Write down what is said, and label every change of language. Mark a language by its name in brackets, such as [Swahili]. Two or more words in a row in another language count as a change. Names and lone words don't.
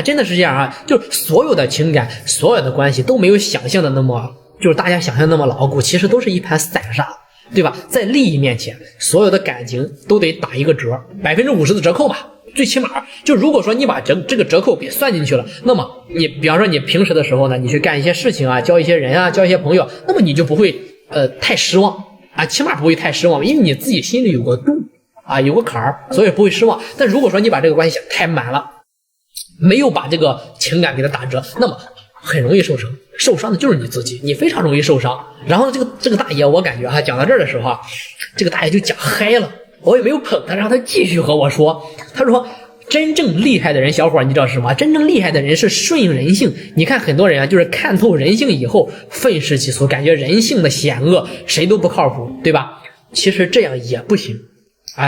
[Chinese] 真的是这样啊，就是所有的情感，所有的关系都没有想象的那么，就是大家想象那么牢固，其實都是一盘散沙，對吧？在利益面前，所有的感情都得打一個折，50%的折扣吧。最起碼就如果說你把這個折扣給算進去了，那麼你比方說你平時的時候呢，你去幹一些事情啊，交一些人啊，交一些朋友，那麼你就不會太失望啊，起碼不會太失望，因為你自己心裡有個度啊，有個坎兒，所以不會失望。但如果說你把這個關係想太滿了，沒有把這個情感給它打折，那麼很容易受傷，受傷的就是你自己，你非常容易受傷。然後這個大爺，我感覺講到這兒的時候啊，這個大爺就講嗨了，我也沒有捧他，讓他繼續和我說。他說真正厲害的人，小伙你知道是什麼？真正厲害的人是順應人性。你看很多人啊，就是看透人性以後憤世嫉俗，感覺人性的險惡，誰都不靠譜，對吧？其實這樣也不行啊。